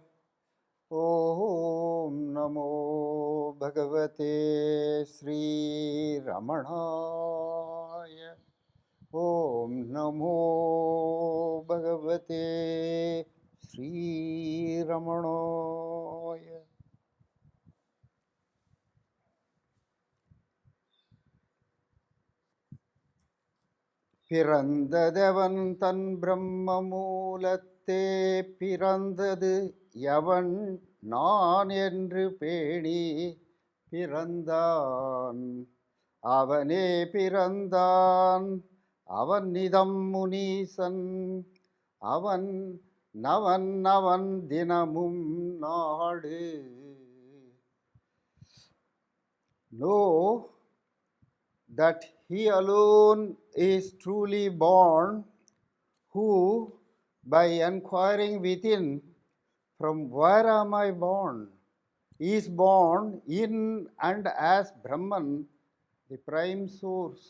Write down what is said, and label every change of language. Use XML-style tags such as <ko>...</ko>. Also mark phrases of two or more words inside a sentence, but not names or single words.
<sa>ॐ नमो भगवते श्रीरमणाय। ॐ नमो भगवते श्रीरमणाय।</sa> <ta>பிறந்ததவன் தன் பிரம்ம மூலத்தே பிறந்தது எவன் நான் என்று பேணி பிறந்தான் அவனே பிறந்தான் அவன் நிதம் முனீசன் அவன் நவன் அவன் தினமும் நாடு.</ta> <en>நோ that he alone is truly born, who, by enquiring within, from where am I born, is born in and as Brahman, the prime source.</en>